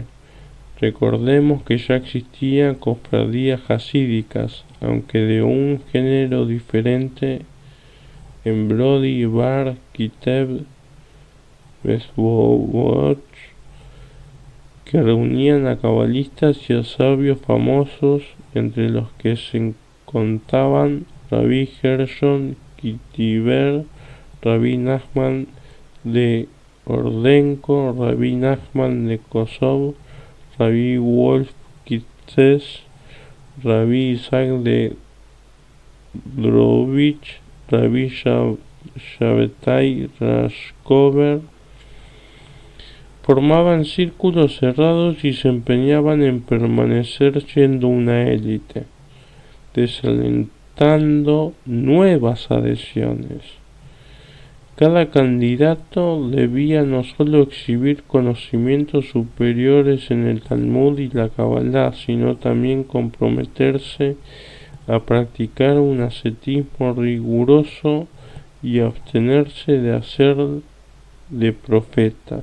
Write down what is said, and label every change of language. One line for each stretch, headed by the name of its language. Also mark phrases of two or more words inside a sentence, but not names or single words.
Spanish: Recordemos que ya existían cofradías hasídicas, aunque de un género diferente, en Brody, Bar, Kitev, Besboboch, que reunían a cabalistas y a sabios famosos, entre los que se contaban Rabbi Gershon Kitiver, Rabbi Nachman de Ordenko, Rabbi Nachman de Kosov, Rabbi Wolf Kitzes, Rabbi Isaac de Drovich, Rabbi Shabbatai Rashkover. Formaban círculos cerrados y se empeñaban en permanecer siendo una élite, desalentando nuevas adhesiones. Cada candidato debía no solo exhibir conocimientos superiores en el Talmud y la Kabbalah, sino también comprometerse a practicar un ascetismo riguroso y abstenerse de hacer de profetas.